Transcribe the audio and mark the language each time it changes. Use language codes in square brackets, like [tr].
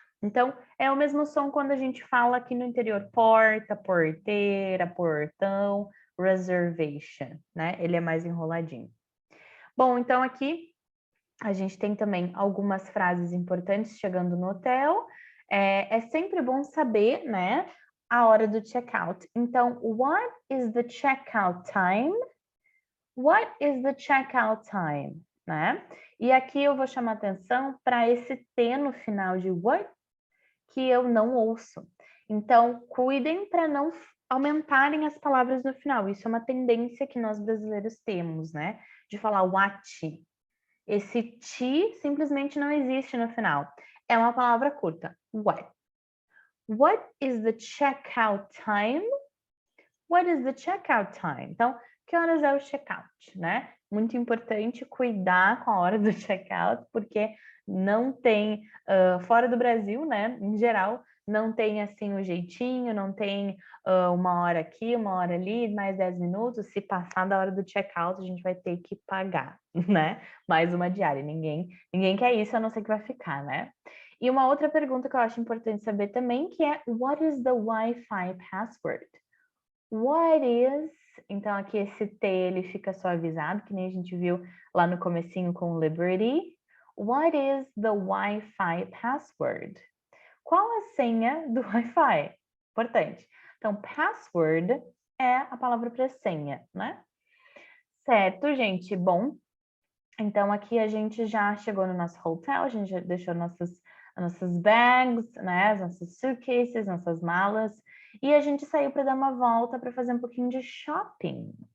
[pt] Então, é o mesmo som quando a gente fala aqui no interior, porta, porteira, portão, reservation, né? Ele é mais enroladinho. Bom, então aqui a gente tem também algumas frases importantes chegando no hotel. É sempre bom saber, né, a hora do check-out. [en] Então, what is the check-out time? What is the check-out time? [pt] Né? E aqui eu vou chamar atenção para esse T no final de what que eu não ouço. Então, cuidem para não aumentarem as palavras no final. Isso é uma tendência que nós brasileiros temos, né? De falar what. Esse ti simplesmente não existe no final. É uma palavra curta. What? [en] What is the checkout time? What is the checkout time? [pt] Então, que horas é o checkout, né? Muito importante cuidar com a hora do checkout, porque não tem, fora do Brasil, né? Em geral, não tem assim o jeitinho, não tem uma hora aqui, uma hora ali, mais 10 minutos. Se passar da hora do checkout, a gente vai ter que pagar, né? Mais uma diária. Ninguém quer isso, a não ser que vai ficar, né? E uma outra pergunta que eu acho importante saber também, que é [en] what is the Wi-Fi password? [pt] What is... Então, aqui esse T, ele fica suavizado, que nem a gente viu lá no comecinho com Liberty. [en] What is the Wi-Fi password? [pt] Qual a senha do Wi-Fi? Importante. Então, password é a palavra para senha, né? Certo, gente? Bom, então aqui a gente já chegou no nosso hotel, a gente já deixou nossas bags, né? As nossas suitcases, nossas malas. E a gente saiu para dar uma volta para fazer um pouquinho de shopping.